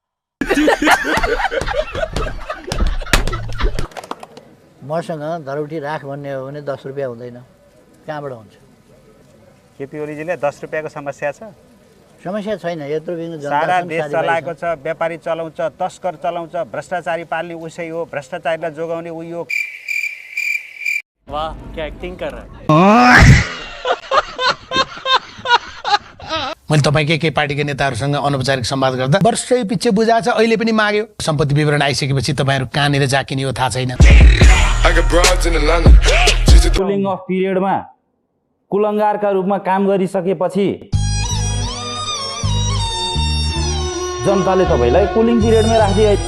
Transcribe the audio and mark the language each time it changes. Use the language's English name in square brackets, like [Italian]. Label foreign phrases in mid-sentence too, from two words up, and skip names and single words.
[Nepali] मसँग धरौटी राख भन्ने हो भने 10 रुपैयाँ हुँदैन कहाँबाट हुन्छ केपी ओलीजीले 10 रुपैयाँको समस्या छ समस्या छैन यत्रो बिग्नु सारा देश चलाएको छ व्यापारी चलाउँछ तस्कर चलाउँछ भ्रष्टाचारी पाल्ने उसै हो भ्रष्टाचारीलाई जोगाउने उयो [Hindi] वाह क्या एक्टिंग कर रहा है [Nepali] मैले तपाईकै केही पार्टीका नेताहरूसँग अनौपचारिक संवाद गर्दा वर्षै पछि बुझाएछ अहिले पनि माग्यो सम्पत्ति विवरण आइसकेपछि तपाईहरु कहाँनिर जाकिने हो थाहा छैन [English] cooling off period [Nepali] कुलङ्गारका रूपमा काम गरिसकेपछि जनताले तपाईलाई [English] cooling period [Nepali] राखिदिए